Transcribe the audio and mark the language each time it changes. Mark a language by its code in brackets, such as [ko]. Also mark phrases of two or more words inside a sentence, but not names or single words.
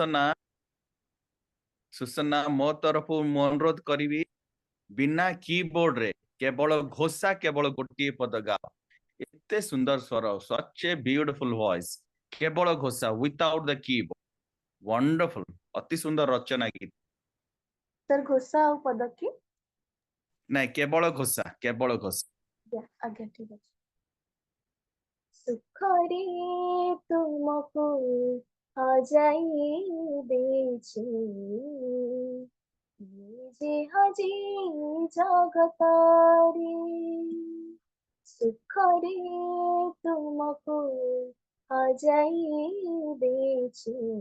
[or] ସୁସନା ମୋ ତରଫରୁ ମୁଁ ଅନୁରୋଧ କରିବି ବିନା କିବୋର୍ଡ ରେ କେବଳ ଘୋଷା କେବଳ ଗୋଟିଏ ପଦ ଗାଅ। ଏତେ ସୁନ୍ଦର ସ୍ୱର, [en] such a beautiful voice, [or] କେବଳ ଘୋଷା [en] without the keyboard, wonderful, [or] ଅତି ସୁନ୍ଦର ରଚନା ଗୀତ। ସର ଘୋଷା ଆଉ ପଦ କି? ନାଇଁ କେବଳ ଘୋଷା। ଆଜ୍ଞା ଠିକ ଅଛି। ସୁଖରେ ତୁମକୁ ହଜାଇ ଦେଇଛି ନିଜେ ହଜି ଜଗତରେ ସୁଖରେ ତୁମକୁ ହଜାଇ ଦେଇଛି